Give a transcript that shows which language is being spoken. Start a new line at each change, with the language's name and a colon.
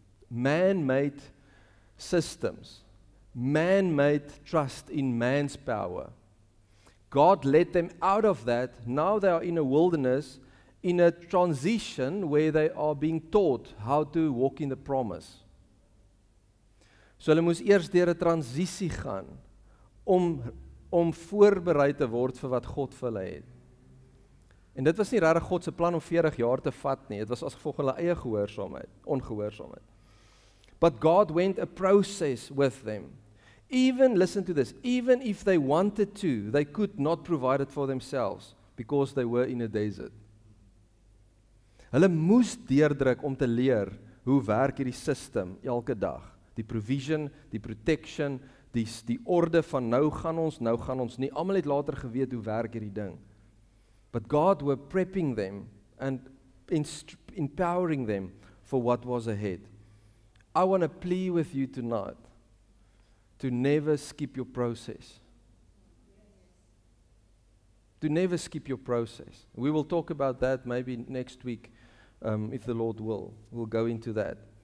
English: Man-made systems. Man-made trust in man's power. God led them out of that. Now they are in a wilderness, in a transition where they are being taught how to walk in the promise.
Afrikaans: So hulle moes eers deur 'n transisie gaan om voorberei te word vir wat God vir hulle het. En dit was nie regtig God se plan om 40 jaar te vat nie. Dit was as gevolg hulle eie gehoorsaamheid, ongehoorsaamheid.
English: But God went a process with them. Even, listen to this, even if they wanted to, they could not provide it for themselves because they were in a desert.
Afrikaans: Hulle moes deurdruk om te leer hoe werk hierdie system elke dag. Die provision, die protection, die orde van nou gaan ons nie. Almal het later geweet hoe werk hierdie ding.
English: But God were prepping them and empowering them for what was ahead. I want to plead with you tonight to never skip your process. To never skip your process. We will talk about that maybe next week, if the Lord will. We'll go into that.